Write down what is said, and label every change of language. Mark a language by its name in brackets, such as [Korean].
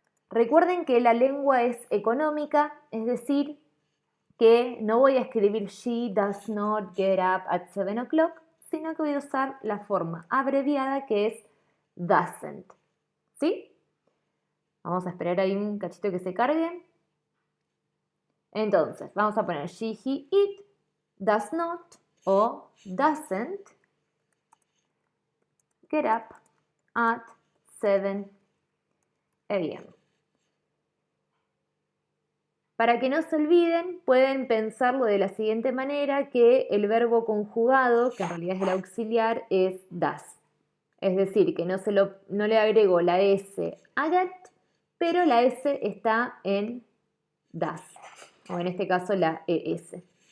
[Spanish] Recuerden que la lengua es económica, es decir, que no voy a escribir [English] she does not get up at 7 o'clock, [Spanish] sino que voy a usar la forma abreviada que es doesn't. ¿Sí? Vamos a esperar ahí un cachito que se cargue. Entonces, vamos a poner [English] she, he, it, does not [Spanish] o [English] doesn't get up at 7 a.m. [Spanish] Para que no se olviden, pueden pensarlo de la siguiente manera, que el verbo conjugado, que en realidad es el auxiliar, es does. Es decir, que no le agrego la S a get, pero la S está en does, o en este caso la ES.